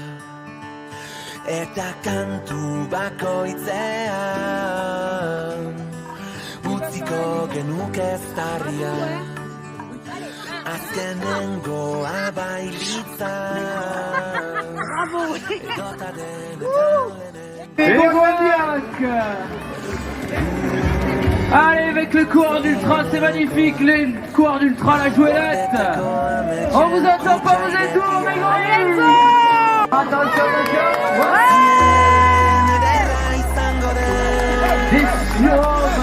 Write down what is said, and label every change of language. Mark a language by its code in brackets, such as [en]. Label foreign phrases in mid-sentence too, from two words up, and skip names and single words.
[eu] Eta kantu bakoitzean Utziko genuke eztarria Azkenengoa bailitzan Edota denetan Egoniak. [fr] Allez, avec le coureur d'ultra, c'est magnifique, les coureurs d'ultra, la jouelette. On vous attend pas, vous êtes où, mes grands? Attention, attention. Des siomes.